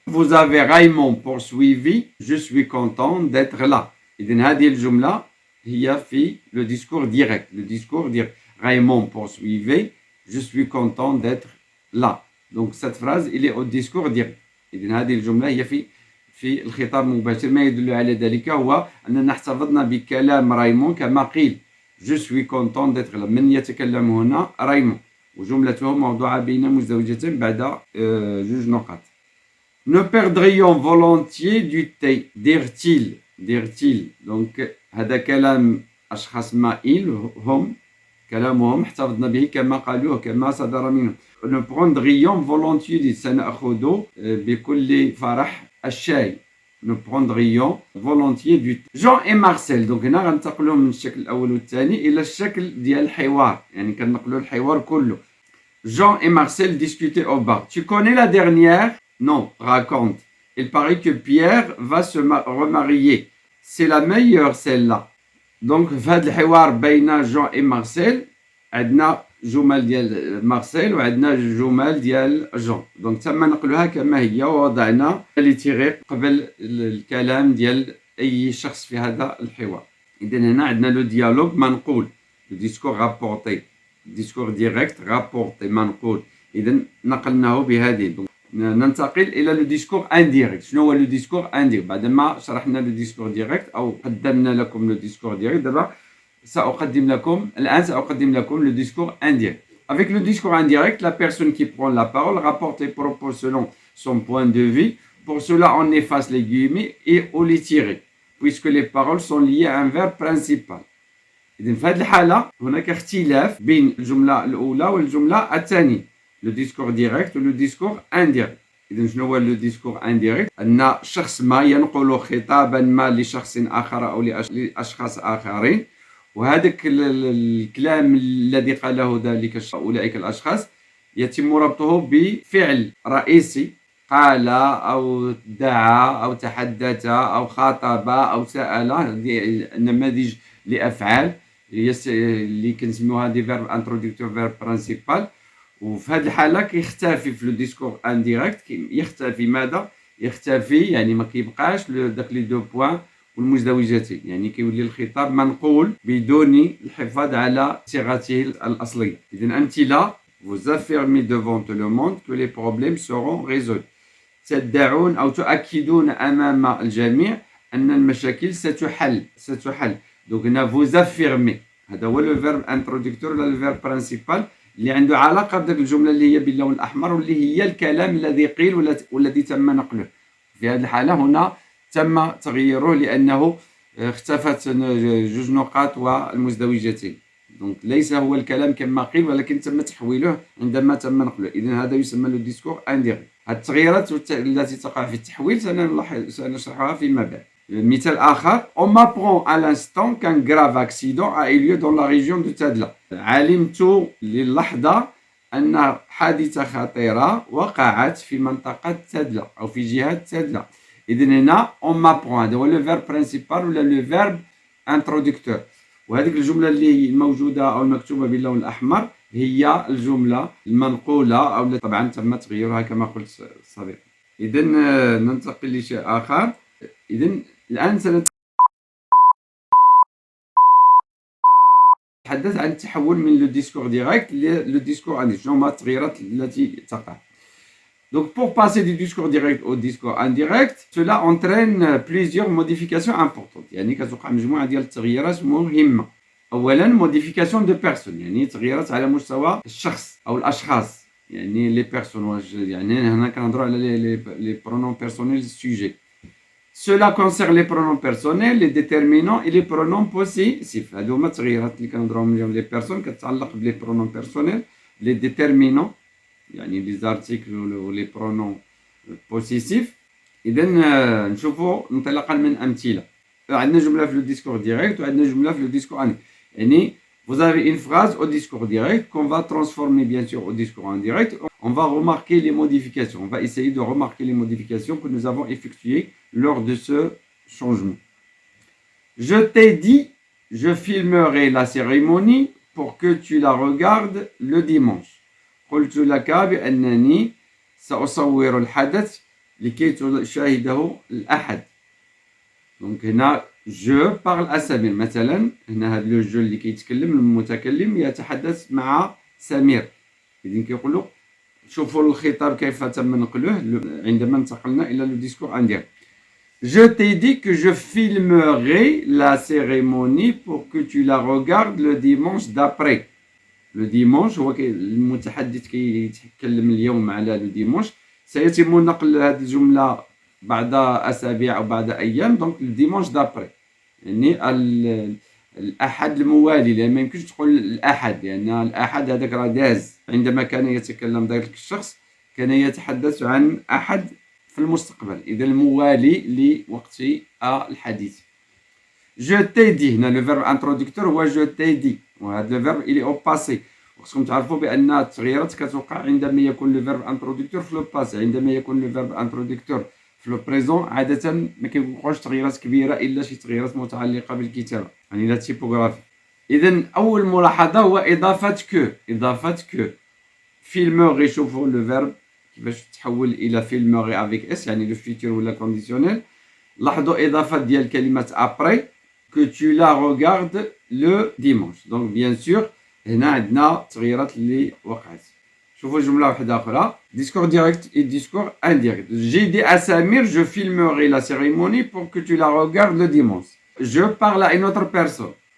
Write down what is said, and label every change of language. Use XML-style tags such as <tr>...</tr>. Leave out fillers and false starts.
<fr>Vous avez Raymond poursuivi, je suis content d'être là.</fr> <ar>إذن هذه الجملة هي في le discours direct.</ar> <fr>Le discours direct. Raymond poursuivait, je suis content d'être là. Donc cette phrase il est au discours direct.</fr> <ar>إذن هذه الجملة هي في الخطاب المباشر. ما يدل على ذلك هو أننا احتفظنا بكلام رايمون كما قيل.</ar> <fr>Je suis content d'être là.</fr> <ar>من يتكلم هنا؟ رايمون. وجملته موضوعة بين مزدوجتين بعد جوج نقاط.</ar> <fr>Nous perdrions volontiers du thé. dire-t-il.</fr> <ar>donc هذا كلام أشخاص ما هم كلامهم احتفظنا به كما قالوه كما صدر منهم.</ar> <fr>Nous prendrions volontiers</fr> <ar>سنأخذ بكل فرح الشاي.</ar> <fr>Nous prendrions volontiers du thé. Jean et Marcel.</fr> <ar>donc هنا غنتقلوا من الشكل الأول والثاني إلى الشكل ديال الحوار، يعني كنقلوا الحوار كله.</ar> <fr>Jean et Marcel discutaient au bar. Tu connais la dernière? Non, raconte. Il paraît que Pierre va se remarier. C'est la meilleure celle-là.</fr> <ar>Donc في هذا الحوار بين جون et Marcel عندنا جمل ديال مارسيل وعندنا جمل ديال جون. دونك تم نقلوها كما هي ووضعنا لي تيغي قبل الكلام ديال اي شخص في هذا الحوار. اذا هنا عندنا لو ديالوج منقول، لو ديسكور رابورتي، ديسكور ديريكت رابورتي منقول. اذا نقلناه بهذه. ننتقل الى لو ديسكور انديريكت. شنو هو لو ديسكور انديريكت؟ بعدما شرحنا لو ديسكور ديريكت او قدمنا لكم لو ديسكور ديريكت، دابا سأقدم لكم le discours indirect.</ar> <fr>Avec le discours indirect, la personne qui prend la parole rapporte les propos selon son point de vue. Pour cela, on efface les guillemets et on les tire, puisque les paroles sont liées à un verbe principal.</fr> <ar>إذن في هذه الحالة هناك اختلاف بين الجملة الأولى والجملة الثانية.</ar> <fr>Le discours direct و le discours indirect.</fr> <ar>إذن شنو هو le discours indirect؟ أن شخص ما ينقل خطابا ما لشخص آخر أو لأشخاص آخرين، وهذاك الكلام الذي قاله أولئك الأشخاص يتم ربطه بفعل رئيسي قال أو دعا أو تحدث أو خاطب أو سأل. نماذج لأفعال اللي كنسميوها دي فيرب انترودكتور فيرب برينسيبال. وفي هذه الحالة كيختفي في لو ديسكور انديريكت. يختفي ماذا؟ يختفي يعني ما كيبقاش داك لي دو بوين والمزدوجتين، يعني كيولي الخطاب منقول بدون الحفاظ على صيغته الأصلية. إذن أمثلة.</ar> <fr>Vous affirmez devant tout le monde que les problèmes seront résolus.</fr> <ar>تدعون أو تؤكدون أمام الجميع أن المشاكل ستحل.</ar> <fr>donc هنا vous affirmez.</fr> <ar>هذا هو le verbe introducteur ولا le verbe principal اللي عنده علاقة بدك الجملة اللي هي باللون الأحمر واللي هي الكلام الذي قيل والذي تم نقله. في هذه الحالة هنا تم تغييره لأنه اختفت جوج نقاط والمزدوجتين. دونك ليس هو الكلام كما قيل ولكن تم تحويله عندما تم نقله. إذن هذا يسمى لو ديسكور انديريكت. هذه التغييرات التي تقع في التحويل سنشرحها فيما بعد. مثال آخر:</ar> <fr>On m'apprend à l'instant qu'un grave accident a eu lieu dans la région de Tadla.</fr> <ar>علمت للحظة أن حادثة خطيرة وقعت في منطقة تادلا أو في جهة تادلا. إذن هنا on m'apprend هذا هو le verbe principal ولا le verbe introducteur. وهذه الجملة اللي موجودة أو المكتوبة باللون الأحمر هي الجملة المنقولة أو طبعا تم تغييرها كما قلت سابقا. إذن ننتقل لشيء آخر. إذن الآن نتحدث عن التحول من لو ديسكور ديريكت لو ديسكور انديريكت. شنو هما التغييرات التي تقع.</ar> <fr>Donc pour passer du discours direct au discours indirect, cela entraîne plusieurs modifications importantes.</fr> <ar>يعني كتوقع مجموعة ديال التغييرات مهمة. أولا</ar> <fr>modification de personnes،</fr> <ar>يعني تغييرات على مستوى الشخص أو الأشخاص، يعني les personnes. يعني هنا كنهضروا على les pronoms personnels sujet.</ar> <fr>Cela concerne les pronoms personnels, les déterminants et les pronoms possessifs.</fr> <ar>هادو هما التغييرات اللي كنهضروا عليهم لي بيرسون كتتعلق بلي pronoms personnels، les déterminants يعني les articles ou les pronoms possessifs. إذا نشوفوا انطلاقا من أمثلة. عندنا جملة في le discours direct وعندنا جملة في le discours indirect.</ar> <fr>يعني vous avez une phrase au discours direct qu'on va transformer bien sûr au discours indirect. On va remarquer les modifications. On va essayer de remarquer les modifications que nous avons effectuées lors de ce changement. Je t'ai dit, je filmerai la cérémonie pour que tu la regardes le dimanche.</fr> <ar>قلت لك بأنني سأصور الحدث لكي تشاهده الأحد. دونك هنا</ar> <fr>je parle à</fr> <ar>سمير. مثلا هنا هذا لو جو اللي كيتكلم المتكلم يتحدث مع سمير. إذن كيقول له شوفوا الخطاب كيف تم نقله عندما انتقلنا إلى لو ديسكور انديريكت.</ar> <fr>Je t'ai dit que je filmerai la cérémonie pour que tu la regardes le dimanche d'après.</fr> <ar>لو ديمونش هو المتحدث كيتكلم اليوم على لو ديمونش. سيتم نقل هذه الجملة بعد أسابيع أو بعد أيام. دونك لو ديمونش دابري يعني الأحد الموالي، لأن ما يمكنش تقول الأحد لأن الأحد هذاك راه داز. عندما كان يتكلم ذلك الشخص كان يتحدث عن أحد في المستقبل، إذا الموالي لوقت الحديث. Je t'ai dit هنا لو فيرب انترودكتور هو je t'ai dit، وهذا لو فيرب إلي أو باسي. وخصكم تعرفوا بأن التغييرات كتوقع عندما يكون لو فيرب انترودكتور في لو باسي. عندما يكون لو فيرب انترودكتور في لو بريزون عادة ما كيوقعوش تغييرات كبيرة إلا شي تغييرات متعلقة بالكتابة يعني لا تيبوغرافي. إذا أول ملاحظة هو إضافة كو. فيلموغي، شوفوا لو فيرب كيفاش تحول إلى فيلموغي افيك اس يعني لو فيتور ولا كونديسيونيل. لاحظوا إضافة ديال كلمة أبري</ar> <fr>que tu la regardes le dimanche.</fr> <ar>Donc bien sûr هنا عندنا تغييرات اللي وقعت. شوفوا جملة واحدة أخرى.</ar> <fr>Discours direct et discours indirect. J'ai dit à Samir je filmerai la cérémonie pour que tu la regardes le dimanche. Je parle à une autre personne.</fr>